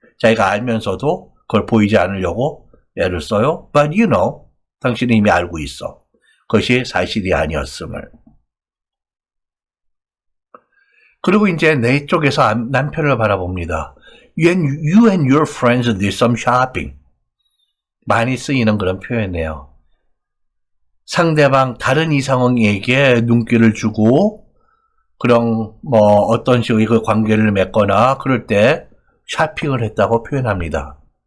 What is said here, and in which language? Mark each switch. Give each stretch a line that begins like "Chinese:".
Korean: 자기가 알면서도 그걸 보이지 않으려고 애를 써요.
English: But you know.
Korean: 당신은 이미 알고 있어. 그것이 사실이 아니었음을. 그리고 이제 내 쪽에서 남편을 바라봅니다.
English: When you and your friends did some shopping.
Korean: 많이 쓰이는 그런 표현이에요. 상대방 다른 이성에게 눈길을 주고 그런 뭐 어떤 식의 그 관계를 맺거나 그럴 때 쇼핑을 했다고 표현합니다.